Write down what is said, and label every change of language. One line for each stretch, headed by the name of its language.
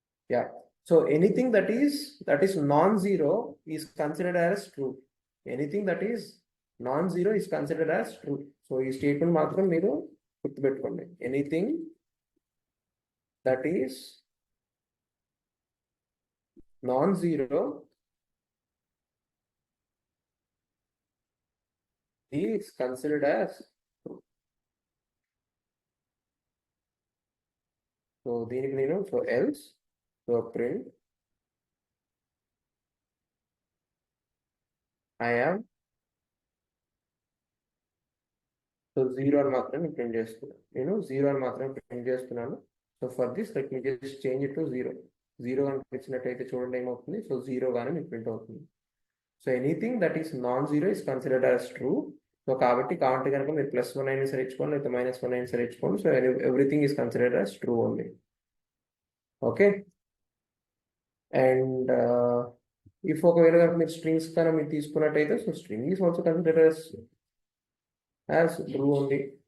English: Yeah, so anything that is non-zero is considered as true. Anything that is non-zero is considered as true.
Telugu: So ఈ statement మాత్రం మీరు గుర్తుపెట్టుకోండి.
English: Anything that is non-zero is considered as true.
Telugu: So దీనికి నేను so else, so print I am, so 0 అని మాత్రమే print చేస్తున్నాను. నేను 0 అని మాత్రమే ప్రింట్ చేస్తున్నాను.
English: so for this let me just change it to
Telugu: 0. 0 కనుక ఇచ్చినట్టయితే చూడండి ఏమవుతుంది. సో 0 గానే మీకు ప్రింట్ అవుతుంది.
English: So anything that is non-zero is considered as true.
Telugu: So కాబట్టి కావాలంటే కనుక మీరు +1 అయినా సరే ఇచ్చుకోండి, లేకపోతే -1 అయినా సరే ఇచ్చుకోండి.
English: So everything is considered as true only. Okay, and if
Telugu: ఒకవేళ కనుక మీరు స్ట్రింగ్స్ కనుక మీరు తీసుకున్నట్టయితే
English: So string is also considered as true only.